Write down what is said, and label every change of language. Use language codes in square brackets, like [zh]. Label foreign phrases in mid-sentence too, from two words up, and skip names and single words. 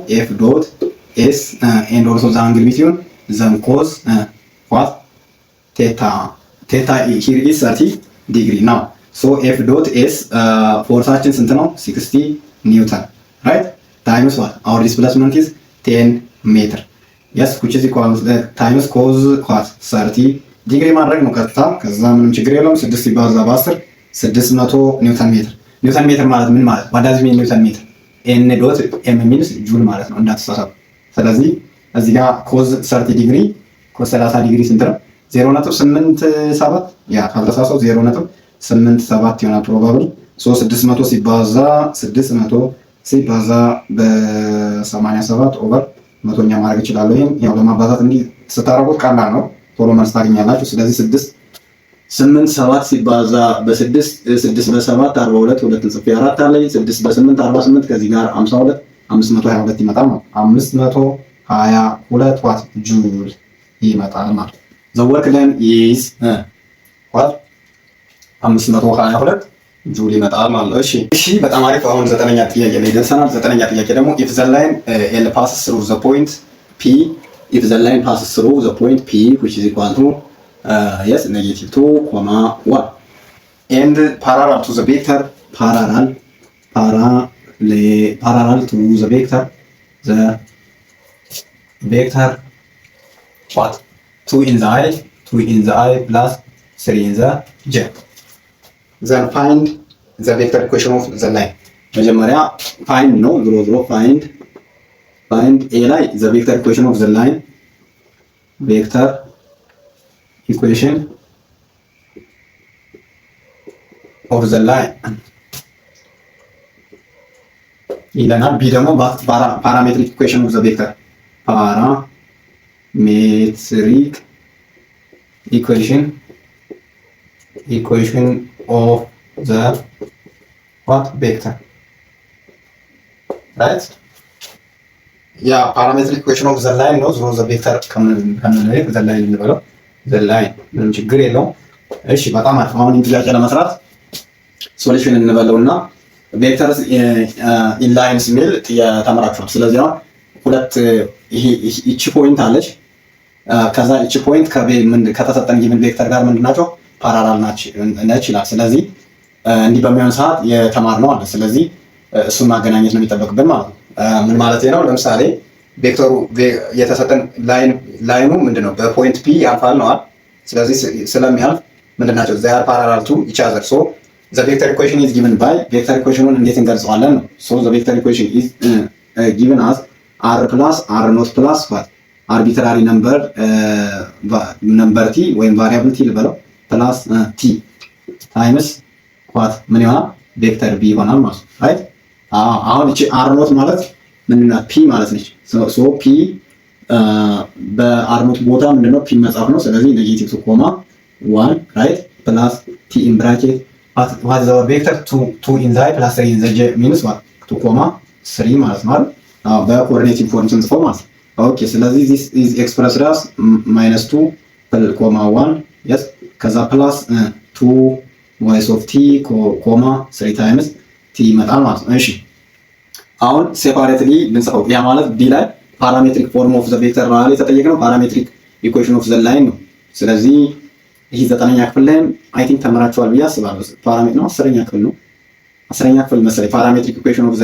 [en] F dot S and also the angle between them cos what theta here is 30 degree now. So F dot S [am] ፎርሳችን ስንት ነው? 60 [en] Newton right times what our displacement is 10 meter yes which is equal to times cos what 30 degree [am] ማድረግ ነው ቀጥታ። ከዛ ምንም ችግር የለውም። 6 ሲባዛ በ10 600 [en] newton meter። newton meter [am] ማለት ምን ማለት? [en] what does mean newton meter? n dot m means [am] ጁል ማለት ነው እንዳትሳሳቱ። ስለዚህ እዚህ ጋር [en] cos 30 degree cos 30 degree [am] ስንት ነው? 0.87 ያ ካልተሳሳው 0.87 ይሆናል ፕሮባብሊ። ሶ 600 ሲባዛ በ87 ኦቨር መቶኛ ማድረግ ይችላል። ይሄን ያው ለማባዛት እንዲህ ስታረጉት ቀላል ነው፣ ቶሎ መልስ ታገኛላችሁ። ስለዚህ 8 ሲባዛ በ6 6 በ7 42 ሁለት ጽፌ 4 አለ 6 በ8 48 ከዚህ ጋር 52 522 ይመጣል ነው 522 [en] what joule [am] ይመጣል ማለት ነው። [en] the work done is what [am] 522 ጁል ይመጣል ማለት ነው። እሺ በጣም አሪፍ። አሁን 9ኛ ጥያቄ ላይ ደርሰናል። 9ኛ ጥያቄ ደግሞ [en] if the line L passes through the point P if the line passes through the point P which is equal to yes -2, 1 and parallel to the vector parallel to the vector what 2 in the I plus 3 in the j. then find the vector equation of the line. መጀመሪያ find [am] ነው ዝሮ [en] find a ላይ the vector equation of the line vector equation of the line [am] ይለናል። ቢ ደግሞ [en] parametric equation of the vector parametric equation of the what vector, right? ያ parametric equation of the line [am] ነው። ዝሮ [en] the vector ከምንለው the line እንበለው the line [am] ምንም ችግር የለውም። እሺ በጣም አሪፍ። አሁን ጥያቄ ለመስራት ሶሉሽን እንበለውና [en] vectors in lines [am] ሚል ተመራችኋል። ስለዚህ አሁን ሁለት እቺ ፖይንት አለች። ከዛ እቺ ፖይንት ከተሰጠን [en] given vector [am] ጋር ምንድናቸው ፓራላል ነች ይላል። ስለዚህ እንዲህ በሚሆን ሰዓት የተማርነው አለ። ስለዚህ እሱን ማገናኘት ነው የሚጠበቅብን ማለት ነው። ምን ማለት ነው? ለምሳሌ ቬክተሩ የተሰጠን ላይኑ ምንድነው በፖይንት ፒ ያልፋል ነዋል። ስለዚህ ስለሚያልፍ ምንድናቸው [en] they are parallel to each other. so the vector equation is given by vector equationን [am] እንዴት እንገልጸዋለን ነው። [en] so the vector equation is given as r plus r not plus what arbitrary number t ወይም variable t ልበለው plus t times what [am] ምን ይሆናል ቬክተር b ይሆናል ማለት ነው። [en] right [am] አሁን እቺ [en] r not [am] ማለት ምንድነው [en] p [am] ማለት ነች። [en] so p በr not [am] ቦታ ምንድነው [en] p [am] መጻፍ ነው። ስለዚህ [en] negative 2 comma 1 right plus t in bracket what is our vector 2 in the I plus 3 in the j means what 2 comma 3 [am] ማለት ነው። በኮኦርዲኔቲቭ ፎርም ስንጽፈው ማለት ነው። ኦኬ ስለዚህ [en] this is expressed as -2 comma 1 yes ከዛ plus 2 y of t comma 3 times t [am] ይመጣል ማለት ነው። እሺ አሁን ሴፓሬትሊ ብንጽፈው ያ ማለት ዲ ላይ [en] parametric form of the vector [am] ማለት የተጠየቀው [en] parametric equation of the line [am] ነው። ስለዚህ ይህ 9ኛ ክፍል ላይ [en] I think [am] ተመራችኋል ብዬ አስባለሁ። ፓራሜትሪክ ነው 10ኛ ክፍል ነው 10ኛ ክፍል መሰለኝ [en] parametric equation of the